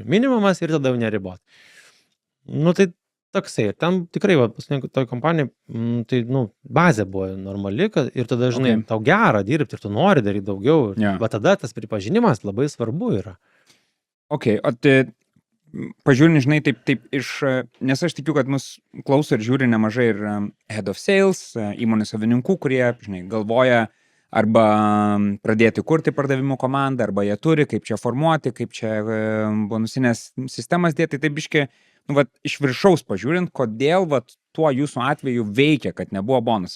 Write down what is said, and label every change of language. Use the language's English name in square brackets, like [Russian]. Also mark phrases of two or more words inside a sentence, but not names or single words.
[Lithuanian] Minimumas ir tada jau neribot. Tai toksai, ir ten tikrai, va, toj kompanijai, tai, bazė buvo normali, ir tada, žinai, tau gera dirbti ir tu nori daryti daugiau, va tada tas pripažinimas labai svarbu yra. O pažiūrint, žinai, taip iš, nes aš tikiu, kad mus klauso ir žiūri nemažai ir [English] head of sales, [Lithuanian] įmonės savininkų, kurie, žinai, galvoja arba pradėti kurti pardavimų komandą, arba jie turi, kaip čia formuoti, kaip čia bonusinės sistemas dėti, tai biški, iš viršaus pažiūrint, kodėl tuo jūsų atveju veikia, kad nebuvo bonusai.